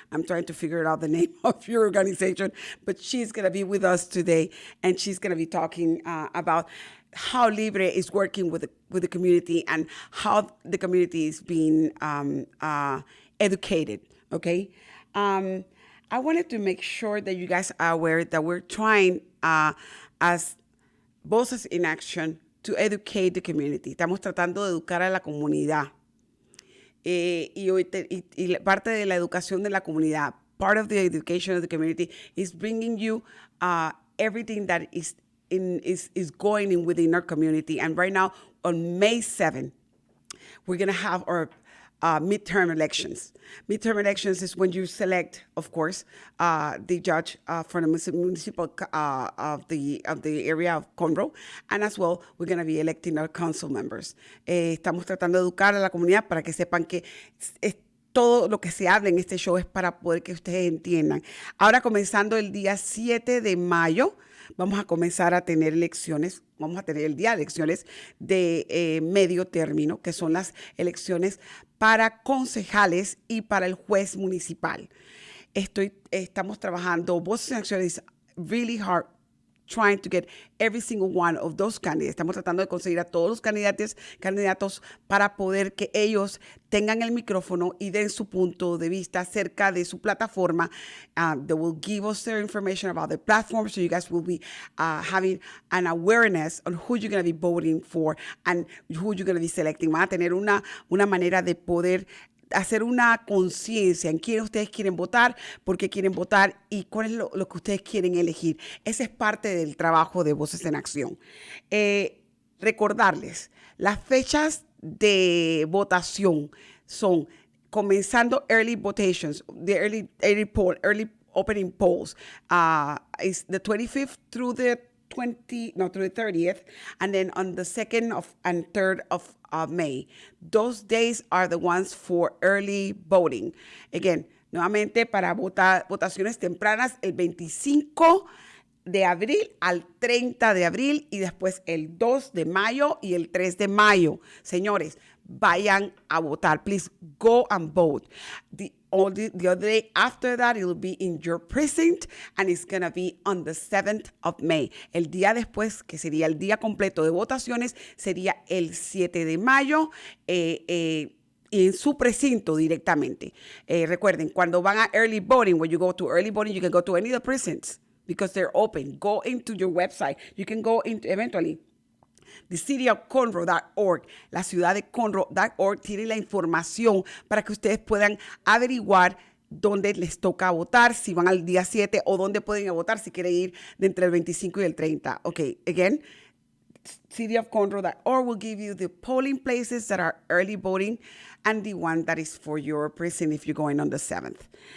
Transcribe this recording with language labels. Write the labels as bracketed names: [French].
[English] I'm trying to figure out the name of your organization, but she's going to be with us today, and she's going to be talking about how Libre is working with the community and how the community is being educated, okay? I wanted to make sure that you guys are aware that we're trying as Voces in Action to educate the community. [Spanish] Estamos tratando de educar a la comunidad. Y parte de la educación de la comunidad, [English] part of the education of the community, is bringing you everything that is going in within our community. And right now, on May 7th, we're going to have our midterm elections. Midterm elections is when you select, of course, the judge for the municipal of the area of Conroe, and as well, we're going to be electing our council members. [Spanish] Estamos tratando de educar a la comunidad para que sepan que todo lo que se habla en este show es para poder que ustedes entiendan. Ahora, comenzando el día 7 de mayo, vamos a comenzar a tener elecciones. Vamos a tener el día de elecciones de medio término, que son las elecciones para concejales y para el juez municipal. Estamos trabajando, [English] Voces en Acción is really hard trying to get every single one of those candidates. [Spanish] Estamos tratando de conseguir a todos los candidatos para poder que ellos tengan el micrófono y den su punto de vista acerca de su plataforma. [English] They will give us their information about the platform, so you guys will be having an awareness on who you're going to be voting for and who you're going to be selecting. [Spanish] Van a tener una manera de poder hacer una conciencia en quién ustedes quieren votar, por qué quieren votar y cuál es lo que ustedes quieren elegir. Ese es parte del trabajo de Voces en Acción. Recordarles, las fechas de votación son comenzando [English] early votations, the early opening polls is the 25th through the 30th, and then on the 2nd and 3rd of May. Those days are the ones for early voting. Again, [Spanish] nuevamente para votaciones tempranas el 25 de abril al 30 de abril y después el 2 de mayo y el 3 de mayo. Señores, vayan a votar. [English] Please go and vote. The other day after that, it will be in your precinct, and it's going to be on the 7th of May. [Spanish] El día después, que sería el día completo de votaciones, sería el 7 de mayo. Y en su precinto directamente. Recuerden, cuando van a [English] early voting, when you go to early voting, you can go to any of the precincts because they're open. Go into your website. You can go into eventually [Spanish] thecityofconroe.org, la ciudad de Conroe.org tiene la información para que ustedes puedan averiguar dónde les toca votar, si van al día 7 o dónde pueden ir a votar si quieren ir de entre el 25 y el 30. [English] Okay, again, cityofconroe.org will give you the polling places that are early voting and the one that is for your precinct if you're going on the 7th.